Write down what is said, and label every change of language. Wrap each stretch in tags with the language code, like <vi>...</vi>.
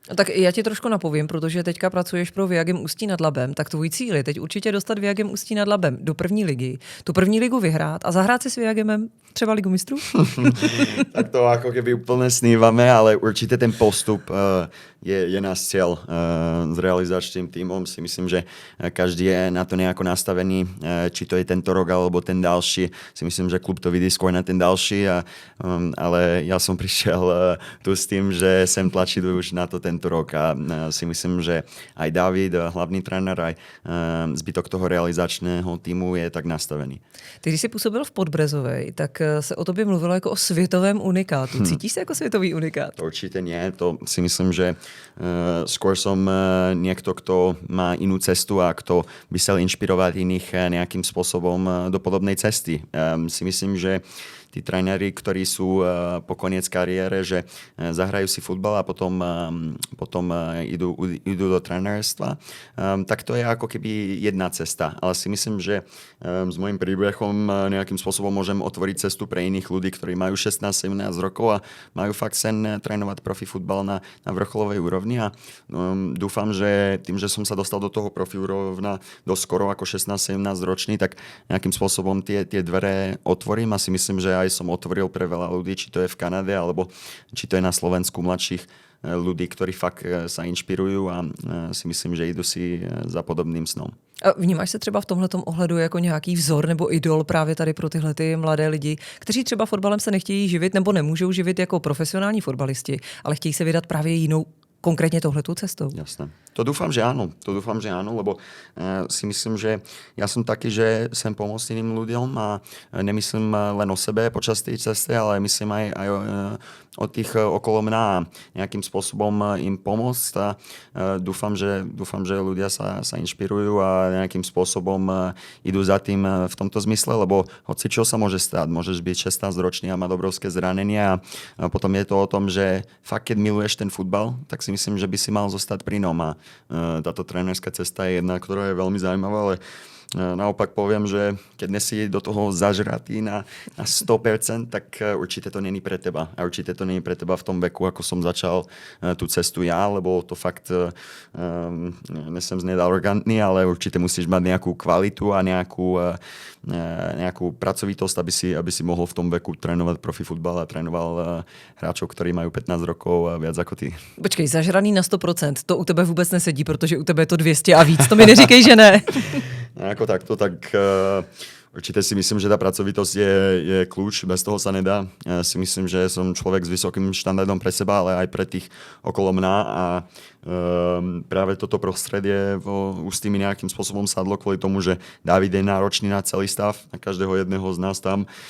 <cs>Tak já ti trošku napovím, protože teďka pracuješ pro Viagem Ústí nad Labem, tak tvůj cíl je teď určitě dostat Viagem Ústí nad Labem do první ligy, tu první ligu vyhrát a zahrát si s Viagemem třeba Ligu mistrů?</cs> <sk>Tak to ako keby úplne snívame, ale určite ten postup je náš cieľ s realizačným tímom. Si myslím, že každý je na to nejako nastavený, či to je tento rok alebo ten ďalší. Si myslím, že klub to vidí skôr na ten ďalší, ale ja som prišiel tu s tým, že sem tlačí už na to tento rok a si myslím, že aj David, hlavný tréner, aj zbytok toho realizačného týmu je tak nastavený.</sk> <cs>Ty, když jsi působil v Podbrezovej, tak se o tobě mluvilo jako o světovém unikátu. Cítíš se jako světový unikát?</cs> <sk>To určite nie. To si myslím, že skôr som niekto, kto má inú cestu a kto by chcel inšpirovať iných nejakým spôsobom do podobnej cesty. Si myslím, že tí tréneri, ktorí sú po koniec kariére, že zahrajú si futbal a potom idú do trénerstva, tak to je ako keby jedna cesta. Ale si myslím, že s môjim príbehom nejakým spôsobom môžem otvoriť cestu pre iných ľudí, ktorí majú 16-17 rokov a majú fakt sen trénovať profi futbal na vrcholovej úrovni a dúfam, že tým, že som sa dostal do toho profi úrovna dosť skoro ako 16-17 ročný, tak nejakým spôsobom tie dvere otvorím a si myslím, že aj som otvoril pre veľa ľudí, či to je v Kanade, alebo či to je na Slovensku mladších ľudí, ktorí fakt sa inšpirujú a si myslím, že idú si za podobným snom.</sk> <cs>A vnímáš se třeba v tomhletom ohledu jako nějaký vzor nebo idol právě tady pro tyhle ty mladé lidi, kteří třeba fotbalem se nechtějí živit nebo nemůžou živit jako profesionální fotbalisti, ale chtějí se vydat právě jinou, konkrétně tohletou cestou?</cs> <sk>Jasné. To dúfam, že áno, lebo si myslím, že ja som taký, že sem pomôcť iným ľuďom a nemyslím len o sebe počas tej cesty, ale myslím aj o tých okolo mňa a nejakým spôsobom im pomôcť a dúfam, že ľudia sa inšpirujú a nejakým spôsobom idú za tým v tomto zmysle, lebo hoci čo sa môže stať, môžeš byť 16-ročný a mať obrovské zranenia a potom je to o tom, že fakt keď miluješ ten futbal, tak si myslím, že by si mal zostať pri ňom a táto trénerská cesta je jedna, ktorá je veľmi zaujímavá, ale naopak poviem, že keď nesi do toho zažratý na 100%, tak určite to není pre teba. A určite to není pre teba v tom veku, ako som začal tú cestu ja, lebo to fakt nesem znieť arogantný, ale určite musíš mať nejakú kvalitu a nejakú pracovitosť, aby si mohol v tom veku trénovať profi futbal a trénoval hráčov, ktorí majú 15 rokov a viac ako ty.</sk> <cs>Počkej, zažraný na 100%, to u tebe vůbec nesedí, protože u tebe je to 200 a víc, to mi neříkej, že ne.</cs> <sk>Ako takto, tak určite si myslím, že tá pracovitosť je kľúč, bez toho sa nedá. Ja si myslím, že som človek s vysokým štandardom pre seba, ale aj pre tých okolo mňa a práve toto prostredie už s tými nejakým spôsobom sadlo kvôli tomu, že Dávid je náročný na celý stav, na každého jedného z nás tam.</sk>